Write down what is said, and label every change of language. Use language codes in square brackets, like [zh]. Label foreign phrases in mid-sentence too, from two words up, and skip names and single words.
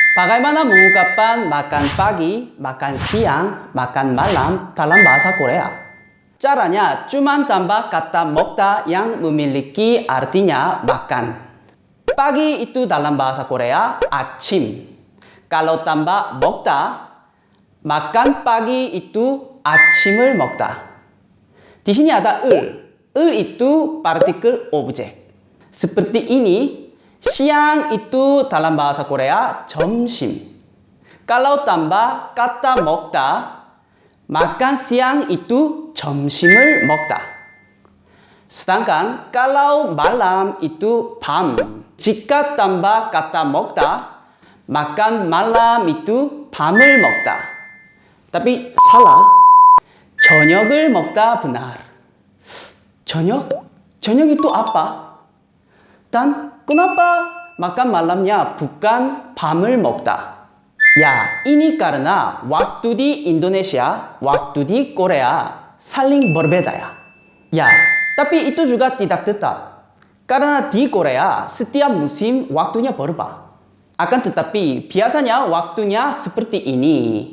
[id] Bagaimana mengungkapkan makan pagi, makan siang, makan malam dalam bahasa Korea? Caranya cuma tambah kata 먹다 yang memiliki artinya makan. Pagi itu dalam bahasa Korea 아침. Kalau tambah 먹다, makan pagi itu [ko] 아침을 먹다. [id] Di sini ada 을. 을 itu partikel objek. Seperti ini, siang itu dalam bahasa Korea 점심. Kalau tambah kata 먹다, makan siang itu [ko] 점심을 먹다. [id] Sedangkan kalau malam itu 밤. Jika tambah kata 먹다, makan malam itu [ko] 밤을 먹다. [id] Tapi salah. [ko] 저녁을 먹다 benar. 저녁? 저녁 [id] itu apa? Dan kenapa makan malamnya bukan [ko] 밤을 먹다? [id] Ya, ini karena waktu di Indonesia, waktu di Korea saling berbeda ya. Ya, tapi itu juga tidak tetap. Karena di Korea setiap musim waktunya berubah. Akan tetapi biasanya waktunya seperti ini.